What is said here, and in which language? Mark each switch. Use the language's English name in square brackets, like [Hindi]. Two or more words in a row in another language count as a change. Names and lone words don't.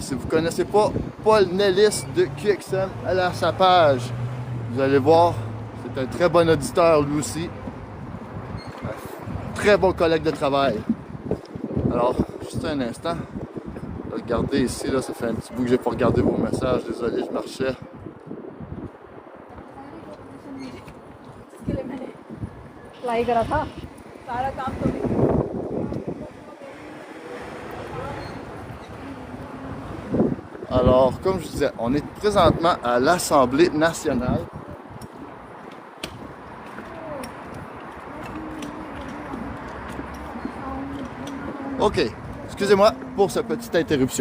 [French] Si vous ne connaissez pas Paul Nellis de QXM, allez à sa page. Vous allez voir, c'est un très bon auditeur lui aussi. Très bon collègue de travail. Alors, juste un instant. Regardez ici, là, ça fait un petit bout que j'ai pas regardé vos messages. Désolé, je marchais. [Hindi] अप्लाई करा था सारा काम तो भी [French] Alors, comme je disais, on est présentement à l'Assemblée nationale. OK, excusez-moi pour cette petite interruption.